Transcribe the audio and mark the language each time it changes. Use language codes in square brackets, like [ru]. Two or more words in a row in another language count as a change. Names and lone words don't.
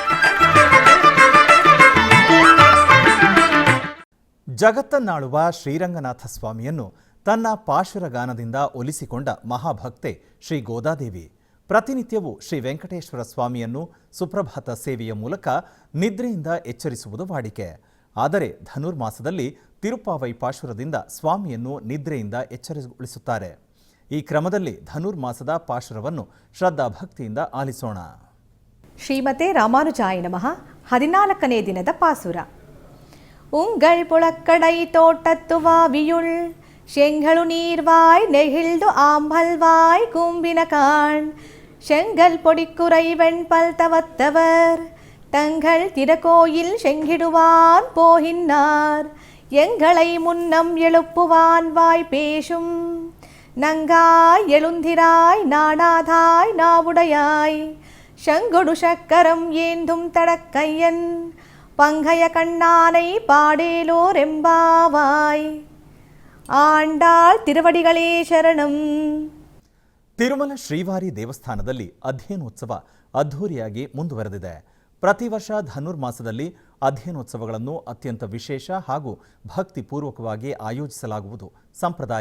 [kn] ಜಗತ್ತನ್ನಾಳುವ ಶ್ರೀರಂಗನಾಥ ಸ್ವಾಮಿಯನ್ನು ತನ್ನ ಪಾಶುರಗಾನದಿಂದ ಒಲಿಸಿಕೊಂಡ ಮಹಾಭಕ್ತೆ ಶ್ರೀ ಗೋದಾದೇವಿ ಪ್ರತಿನಿತ್ಯವೂ ಶ್ರೀ ವೆಂಕಟೇಶ್ವರ ಸ್ವಾಮಿಯನ್ನು ಸುಪ್ರಭಾತ ಸೇವೆಯ ಮೂಲಕ ನಿದ್ರೆಯಿಂದ ಎಚ್ಚರಿಸುವುದು ವಾಡಿಕೆ. ಆದರೆ ಧನುರ್ಮಾಸದಲ್ಲಿ ತಿರುಪಾವೈ ಪಾಶುರದಿಂದ ಸ್ವಾಮಿಯನ್ನು ನಿದ್ರೆಯಿಂದ ಎಚ್ಚರಗೊಳಿಸುತ್ತಾರೆ. ಈ ಕ್ರಮದಲ್ಲಿ ಧನುರ್ಮಾಸದ ಪಾಶುರವನ್ನು ಶ್ರದ್ಧಾ ಭಕ್ತಿಯಿಂದ ಆಲಿಸೋಣ. [sa] ಶ್ರೀಮತೆ ರಾಮಾನುಜಾಯ ನಮಃ. [kn] 14ನೇ ದಿನದ ಪಾಸುರ. [ta] உங்கள் புழக்கடை தோட்டத்து வாவியுள் செங்கழு நீர்வாய் நெகிழ்ந்து ஆம்பல்வாய் கும்பினகான் செங்கல் பொடிக்குறை வெண்பல் தவத்தவர் தங்கள் திறக்கோயில் செங்கிடுவான் போகின்னார் எங்களை முன்னம் எழுப்புவான் வாய் பேசும் நங்காய் எழுந்திராய் நாடாதாய் நாவுடையாய் செங்கொடு சக்கரம் ஏந்தும் தடக்கையன் பங்கய கண்ணானை பாடேலோரெம்பாவாய். ஆண்டாள் திருவடிகளே சரணம். [kn] ತಿರುಮಲ ಶ್ರೀವಾರಿ ದೇವಸ್ಥಾನದಲ್ಲಿ ಅಧ್ಯಯನೋತ್ಸವ ಅದ್ಧೂರಿಯಾಗಿ ಮುಂದುವರೆದಿದೆ. ಪ್ರತಿ ವರ್ಷ ಧನುರ್ಮಾಸದಲ್ಲಿ ಅಧ್ಯಯನೋತ್ಸವಗಳನ್ನು ಅತ್ಯಂತ ವಿಶೇಷ ಹಾಗೂ ಭಕ್ತಿಪೂರ್ವಕವಾಗಿ ಆಯೋಜಿಸಲಾಗುವುದು ಸಂಪ್ರದಾಯ.